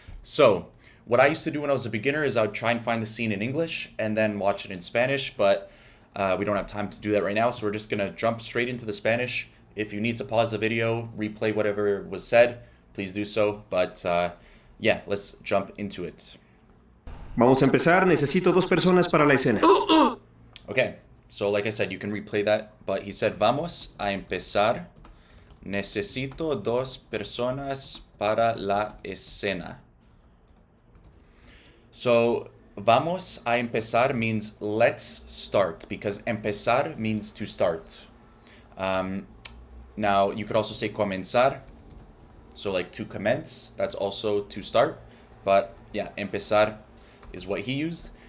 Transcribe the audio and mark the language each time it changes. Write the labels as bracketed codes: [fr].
[en] So what I used to do when I was a beginner is I would try and find the scene in English and then watch it in Spanish, but we don't have time to do that right now, so we're just going to jump straight into the Spanish. If you need to pause the video, replay whatever was said, please do so. But yeah, let's jump into it. [es] Vamos a empezar. Necesito dos personas para la escena. [en] Okay, so like I said, you can replay that, but he said, [es] vamos a empezar. Necesito dos personas para la escena. [en] So, [es] vamos a empezar [en] means let's start, because empezar means to start. Now, you could also say comenzar, so like to commence, that's also to start, but yeah, empezar is what he used.